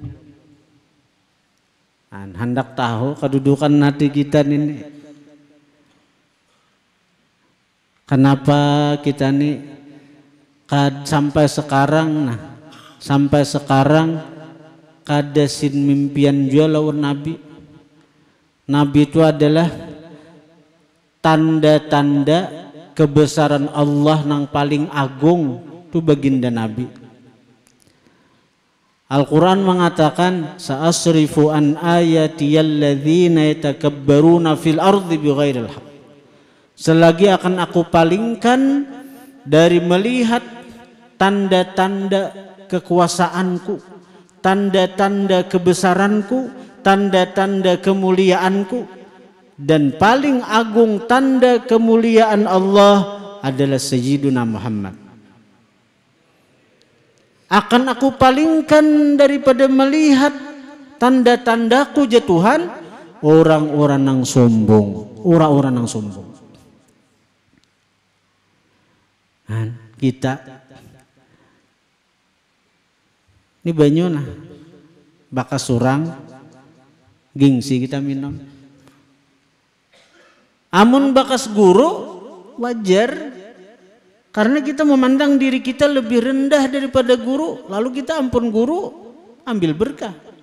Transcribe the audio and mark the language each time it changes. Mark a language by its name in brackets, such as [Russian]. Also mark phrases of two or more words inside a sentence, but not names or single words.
[Indonesian] Hendak tahu kedudukan hati kita ini. [Banjar] Kenapa kita nih sampai sekarang kada sin mimpian jua lawan Nabi. [Indonesian] Nabi itu adalah tanda-tanda kebesaran Allah yang paling agung, itu baginda Nabi. Al-Quran mengatakan [Arabic] سأصرف عن آياتي الذين يتكبرون في الأرض بغير الحق. [Indonesian] Selagi akan aku palingkan dari melihat tanda-tanda kekuasaanku, tanda-tanda kebesaranku, tanda-tanda kemuliaanku, dan paling agung tanda kemuliaan Allah adalah Sayyiduna Muhammad. akan aku palingkan daripada melihat tanda-tandaku ya Tuhan orang-orang yang sombong, orang-orang yang sombong. [Banjar] Kita ini banyuna bakas surang gengsi kita minum. Amun bakas guru wajar karena kita memandang diri kita lebih rendah daripada guru, lalu kita ampun guru ambil berkah.